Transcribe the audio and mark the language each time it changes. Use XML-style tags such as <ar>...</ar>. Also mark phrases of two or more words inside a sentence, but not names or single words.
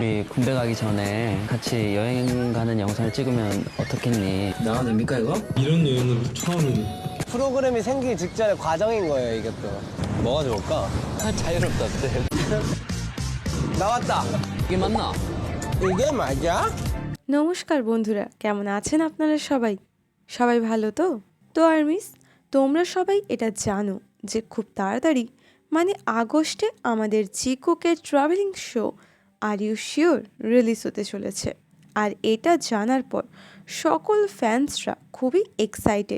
<ko>군대 가기 전에 같이 여행 가는 영상을 찍으면 어떻겠니? 나와도 됩니까 이거? 이런 여행은 처음이네. 프로그램이 생기기 직전의 과정인 거예요, 이것도. 뭐가 좋을까? 자유롭다 어때? 나왔다. 이게 맞나? 이게 맞아?</ko> <bn>নমস্কার বন্ধুরা, কেমন আছেন আপনারা সবাই? সবাই ভালো তো? তো আর্মিস, তোমরা সবাই এটা জানো যে খুব তাড়াতাড়ি মানে আগস্টে আমাদের জিকোকের</bn> <en>traveling show</en> <bn>আর ইউ শিওর রিলিজ হতে চলেছে। আর এটা জানার পর সকল ফ্যান্সরা খুবই এক্সাইটেড।</bn>